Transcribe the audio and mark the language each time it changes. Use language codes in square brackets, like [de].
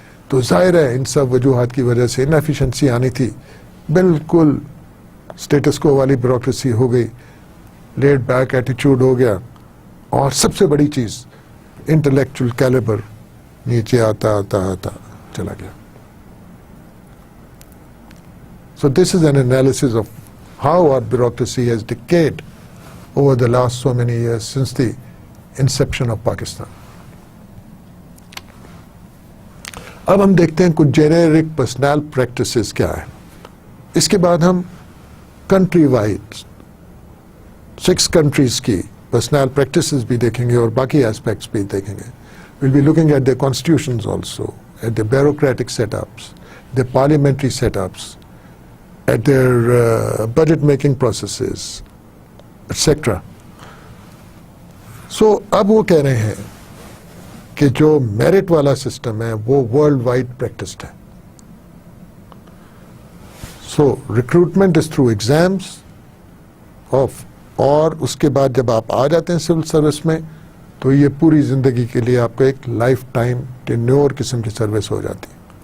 [ur] تو ظاہر ہے ان سب وجوہات کی وجہ سے انیفیشنسی آنی تھی, بالکل اسٹیٹس کو والی بیوروکریسی ہو گئی, لیڈ بیک ایٹیچیوڈ ہو گیا, اور سب سے بڑی چیز انٹلیکچوئل کیلیبر نیچے آتا آتا آتا چلا گیا. [en] So this is an analysis of how our bureaucracy has decayed over the last so many years since the inception of Pakistan. [ur] اب ہم دیکھتے ہیں کچھ جینیرک پرسنل پریکٹسز کیا ہے. اس کے بعد ہم کنٹری وائڈ 6 کنٹریز کی پرسنل پریکٹسز بھی دیکھیں گے اور باقی ایسپیکٹس بھی دیکھیں گے. [en] We'll be looking at their constitutions also, at their bureaucratic setups, their parliamentary setups, at their budget making processes, etc. [ur] So اب وہ کہہ رہے ہیں کہ جو میرٹ والا سسٹم ہے وہ ورلڈ وائڈ پریکٹسڈ ہے. سو [en] recruitment is through exams [ur] اور اس کے بعد جب آپ آ جاتے ہیں سول سروس میں تو یہ پوری زندگی کے لیے آپ کو ایک لائف ٹائم ٹینیور قسم کی سروس ہو جاتی ہے.